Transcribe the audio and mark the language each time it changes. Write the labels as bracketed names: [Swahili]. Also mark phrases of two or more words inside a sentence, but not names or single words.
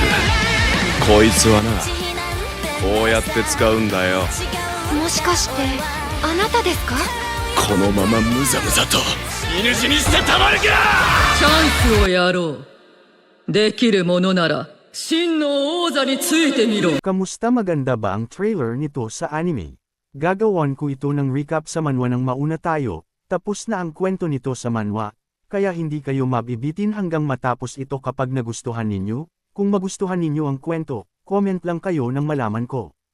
[Japanese] こいつはな、こうやって使うんだよ。もしかしてあなたですか？このままムザムザと犬死にしてたまるか。チャンスをやろう。できるものなら真の王座についてみろ。 [Filipino] Kamusta, maganda ba ang trailer nito sa anime? Gagawan ko ito ng recap sa manhwa ng mauna tayo, tapos na ang kwento nito sa manhwa, kaya hindi kayo mabibitin hanggang matapos ito kapag nagustuhan ninyo. Kung magustuhan ninyo ang kwento, comment lang kayo nang malaman ko.